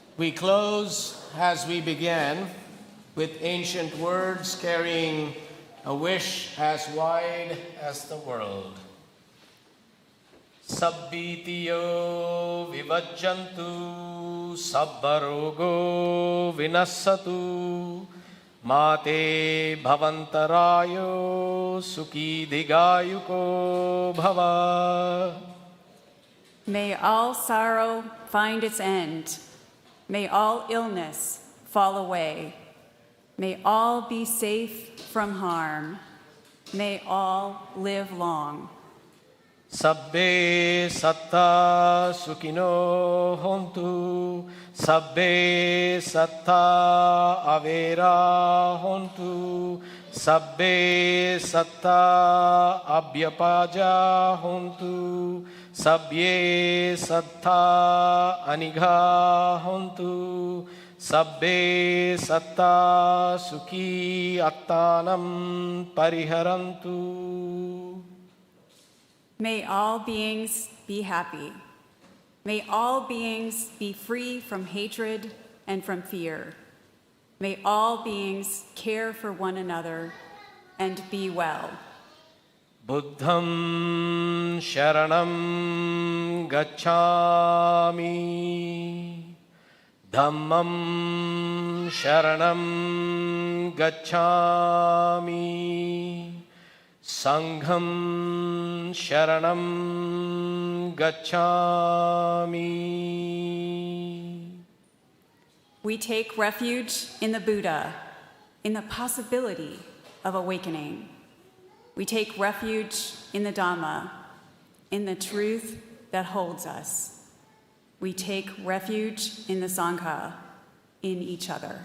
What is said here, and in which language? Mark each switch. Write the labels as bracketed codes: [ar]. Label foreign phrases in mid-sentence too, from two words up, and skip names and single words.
[en] we close as we began with ancient words carrying a wish as wide as the world. [pi] Sabbitiyo vivajjantu sabbarogo vinassatu mate bhavantarayo sukhi digayuko bhava. [en] May all sorrow find its end. May all illness fall away. May all be safe from harm. May all live long. [pi] Sabbe satta sukhino hontu, sabbe satta avera hontu, sabbe satta abhyapaja hontu, sabye satta anigha hontu, sabbe satta sukhi attanam pariharantu. [en] May all beings be happy. May all beings be free from hatred and from fear. May all beings care for one another and be well. [pi] Buddham sharanam gacchami. Dhammam sharanam gacchami. Sangham sharanam gacchami. [en] We take refuge in the Buddha, in the possibility of awakening. We take refuge in the Dhamma, in the truth that holds us. We take refuge in the Sangha, in each other.